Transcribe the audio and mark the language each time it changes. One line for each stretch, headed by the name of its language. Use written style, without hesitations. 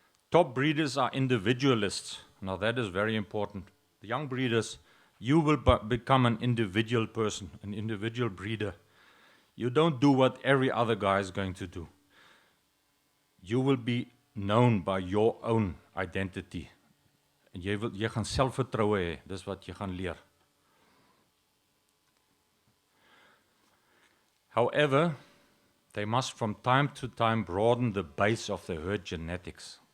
English: Top breeders are individualists. Now that is very important. The young breeders, you will become an individual person, an individual breeder. You don't do what every other guy is going to do. You will be known by your own identity.
Afrikaans: En jy gaan selfvertroue hê, dis wat jy gaan leer.
English: However, they must from time to time broaden the base of the herd genetics.